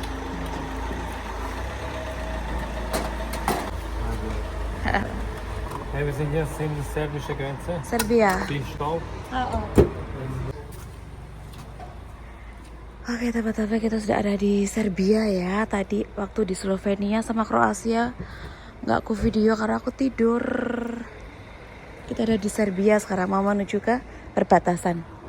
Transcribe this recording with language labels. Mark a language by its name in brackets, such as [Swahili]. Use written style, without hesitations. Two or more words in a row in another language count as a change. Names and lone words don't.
[German] Hey, wir sind jetzt in der serbischen Grenze. [Indonesian] Serbia. [German] Viel Staub. [Indonesian] Oke teman-teman, kita sudah ada di Serbia ya. Tadi waktu di Slovenia sama Kroasia nggak aku video karena aku tidur. Kita ada di Serbia sekarang, mau menuju ke perbatasan.